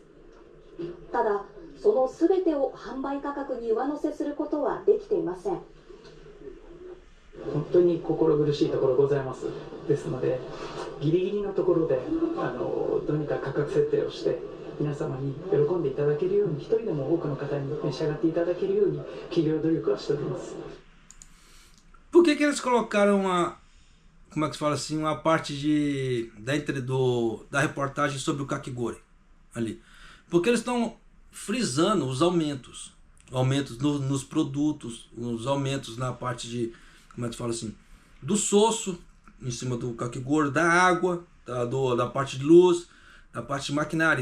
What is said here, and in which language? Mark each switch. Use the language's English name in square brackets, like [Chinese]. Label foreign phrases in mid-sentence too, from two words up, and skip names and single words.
[Japanese] ただ、そのすべてを販売価格に上乗せすることはできていません。本当に心苦しいところございます。ですので、ギリギリのところでどうにか価格設定をして皆様に喜んでいただけるように、一人でも多くの方に召し上がっていただけるように企業努力はしております。 [Portuguese] Por que eles colocaram como é que se fala assim, uma parte da reportagem sobre o kakigori ali? Porque eles estão frisando os aumentos nos produtos, os aumentos na parte de, como é que se fala assim, do soço em cima do kakigori, da água, da parte de luz, da parte de maquinária.